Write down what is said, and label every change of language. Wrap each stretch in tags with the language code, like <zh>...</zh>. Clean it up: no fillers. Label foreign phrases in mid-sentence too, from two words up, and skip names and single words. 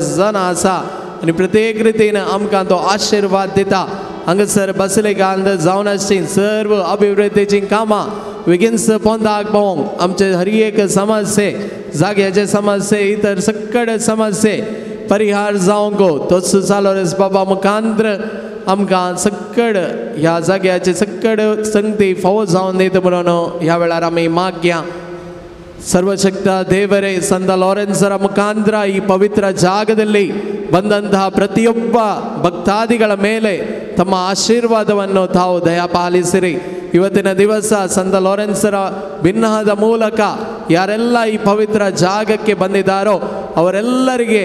<kok>जना आसा आनी प्रत्येक रितीन आमकां तो आशिर्वाद दिता हांगासर बसलेकांत जावन आसची सर्व अभिवृद्धीचीं कामां बेगीनच पोंदाक पावोंक आमचे हरी एक समस्ये जाग्याचे समस्ये इतर सगळे समस्ये परिहार जावंक तोच सालोरेस बाबा मुखांत्र आमकां सक्कड ह्या जाग्याचे सक्कड संगती फावो जावन दिता म्हणून ह्या वेळार आमी मागया</kok> <kn>ಸರ್ವಶಕ್ತ ದೇವರೇ ಸಂತ ಲಾರೆನ್ಸರ ಮುಖಾಂತರ ಈ ಪವಿತ್ರ ಜಾಗದಲ್ಲಿ ಬಂದಂತಹ ಪ್ರತಿಯೊಬ್ಬ ಭಕ್ತಾದಿಗಳ ಮೇಲೆ ತಮ್ಮ ಆಶೀರ್ವಾದವನ್ನು ತಾವು ದಯಪಾಲಿಸಿರಿ ಇವತ್ತಿನ ದಿವಸ ಸಂತ ಲಾರೆನ್ಸರ ಭಿನ್ನಹದ ಮೂಲಕ ಯಾರೆಲ್ಲ ಈ ಪವಿತ್ರ ಜಾಗಕ್ಕೆ ಬಂದಿದ್ದಾರೋ ಅವರೆಲ್ಲರಿಗೆ</kn>